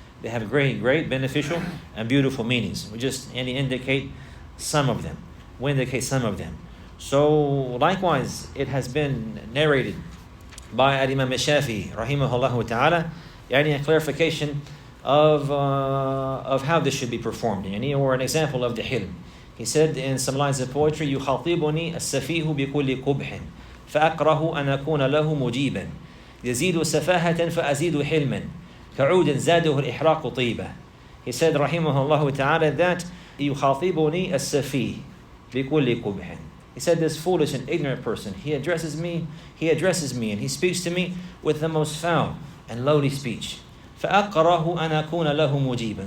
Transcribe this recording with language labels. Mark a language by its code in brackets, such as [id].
[en] They have great, great beneficial and beautiful meanings. We just indicate some of them. We indicate some of them. So likewise, it has been narrated by Imam Al-Shafi'i, rahimahullah ta'ala, a clarification of how this should be performed, or an example of the hilm. He said in some lines of poetry, [ar] يخاطبني السفيه بكل قبح فأكره أن أكون له مجيبا يزيد سفاهة فأزيد حلما كعود زاده الإحراق طيبا. [en] He said [ar] rahimahullah ta'ala that يخاطبني السفيه بكل قبح. [en] He said, this foolish and ignorant person, he addresses me and he speaks to me with the most foul and lowly speech. [ar] فَأَقْرَهُ أَنْ أَكُونَ لَهُ مُجِيبًا.